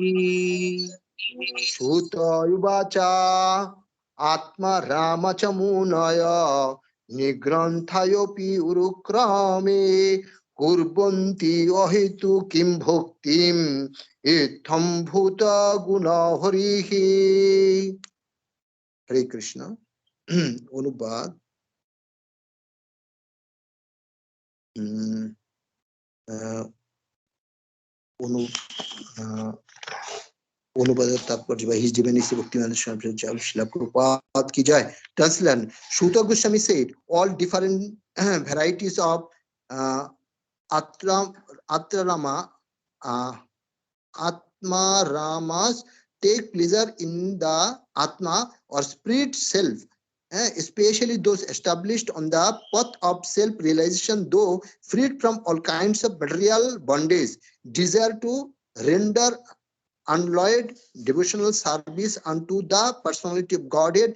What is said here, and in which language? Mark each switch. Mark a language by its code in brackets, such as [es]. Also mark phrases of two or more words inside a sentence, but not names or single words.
[sa] श्रुत उवाच आत्मा राम च मुनय निग्रन्थयोऽपि उरुक्रमे कुर्वन्ति अहेतु किं भक्तिम् इत्थं भूतगुणहरिः। हरे कृष्ण। अनुवाद। [bn] অনুবাদ তাৎপর্য বা হিজ জীবনী শ্রী ভক্তিবেদান্ত স্বামী শিলা প্রভুপাদ কি জয়। [en] Translation: Shuta Goswami said, all different varieties of Atrama Atma Ramas take pleasure in the Atma or spirit self, especially those established on the path of self-realization, though freed from all kinds of material bondage, desire to render unalloyed devotional service unto the personality of Godhead.